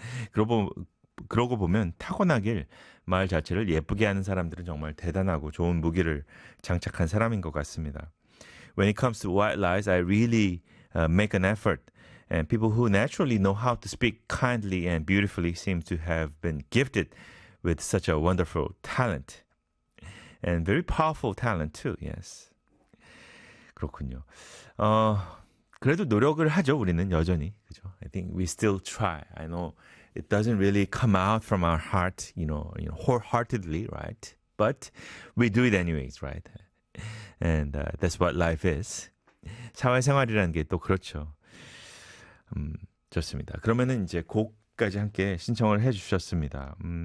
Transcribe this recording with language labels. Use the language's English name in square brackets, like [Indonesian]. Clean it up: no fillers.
[Korean] 그러고 보면 타고나길 말 자체를 예쁘게 하는 사람들은 정말 대단하고 좋은 무기를 장착한 사람인 것 같습니다. [English] When it comes to white lies, I really make an effort. And people who naturally know how to speak kindly and beautifully seem to have been gifted with such a wonderful talent. And very powerful talent too, yes. [Korean] 그렇군요. 그래도 노력을 하죠, 우리는 여전히. 그죠? [English] I think we still try. I know it doesn't really come out from our heart, you know, wholeheartedly, right? But we do it anyways, right? And that's what life is. [Korean] 사회생활이라는 게 또 그렇죠. 좋습니다. 그러면은 이제 곡까지 함께 신청을 해 주셨습니다.